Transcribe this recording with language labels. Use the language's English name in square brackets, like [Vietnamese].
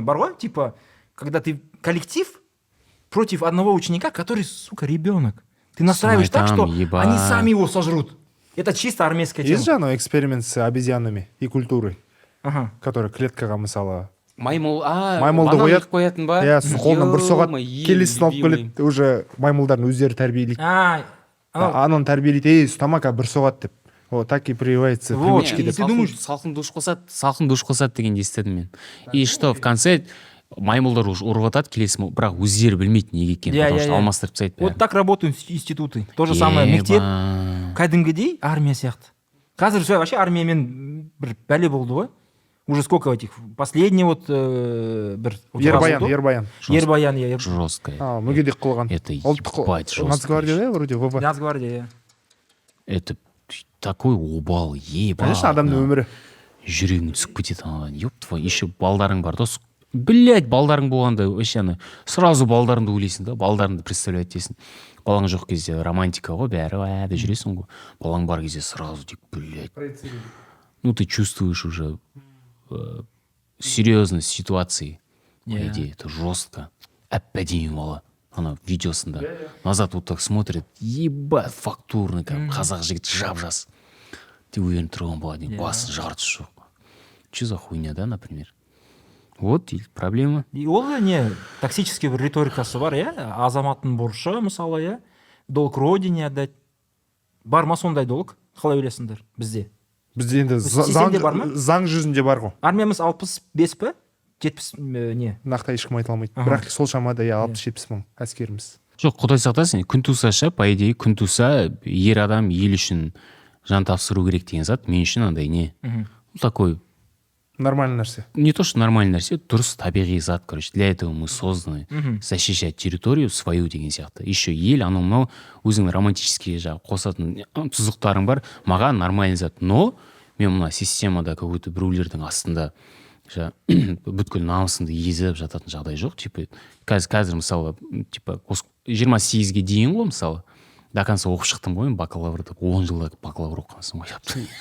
[Russian] Барва, типа, когда ты коллектив против одного ученика, который, сука, ребенок. Ты настраиваешь так, что они сами его сожрут. Это чисто армейская тема. Есть же эксперимент с обезьянами и культурой, который [Kazakh] клеткаға мысалы маймылды қоятын ба? Қолынан бір соғат, келесін алып келеді, уже маймылдардың өздері тәрбиелейді. Ананы тәрбиелейді, ұстама бір соғат деп. [Russian] Так и прививается привычки. [Kazakh] Салқын душ қосады деген естідім мен. [Russian] И что, в конце [Kazakh] маймылдар ұрып атады, келесім, бірақ өздері білмейді неге екенін, [Russian] потому что [Kazakh] алмастырып тастайды. [Russian] Вот так работают институты. То же самое [Kazakh] мектеп, кәдімгідей армия сияқты. Қазір вообще армиямен бір бәле болды ғой. [Russian] Уже сколько этих? Последний Ербаян. Жесткая. [Kazakh] Мүгедек қылған. [Russian] Это ебать жестко. Нацгвардия, вроде, ВВ. Нацгвардия. Это такой обал, ебать. [Kazakh] Конечно, адамның өмірі. Жүрегің түсіп кетеді анадан. [Russian] Ёп твой, еще [Kazakh] балдарың бар. Блять, балдарың болғанда [Russian] вообще сразу [Kazakh] балдарыңды ойлайсың да, балдарыңды представлять етесің. Балаң жоқ кезде романтика ғой, бәрі жүресің ғой. Балаң бар кезде [Russian] сразу тек, блять. Ты чувствуешь уже серьезность ситуации. По идее, это жестко. [Kazakh] Әп-әдемі бала. Ана видеосында [Russian] назад вот так смотрит, ебать, фактурный, [Kazakh] қазақ жігіт жап-жас. [Russian] Ты уверен [Kazakh] тұрған бала, басын жартысы жоқ. [Russian] Че за хуйня, да, например? Вот проблема. [Kazakh] И ол токсический бір риторикасы бар, азаматтың борышы, мысалы, [Russian] долг родине отдать. [Kazakh] Бар ма сондай долг? Қалай ойлайсыңдар бізде? Бізде енді заң жүзінде бар ғой. Армиямыз 65 пі? 70 не? Нақты ешкім айта алмайды. Бірақ сол шамада 60-70 мың әскеріміз. Жоқ, құдай сақтасын, күн туса, [Russian] по идее, [Kazakh] күн туса, ер адам ел үшін жан тапсыру керек деген зат мен үшін андай [Russian] не такой [Kazakh] Нормальный нәрсе. [Russian] не то что нормальный [Kazakh] нәрсе, дұрыс табиғи зат, [Russian] короче, для этого мы созданы защищать территорию свою [Kazakh] деген сияқты. Еще ел анау мынау өзіңнің романтический жаңағы қосатын тұзықтарың бар, маған нормальный зат, [Russian] но [Kazakh] мен мына системада [Russian] какой-то [Kazakh] біреулердің астында бүткіл намысымды езіп жататын жағдай жоқ. Типа қазір мысалы типа 28-ге дейін ғой мысалы [Russian] до конца [Kazakh] оқып шықтым ғой, бакалаврды 10 жылда бакалавр оқығансың ғой.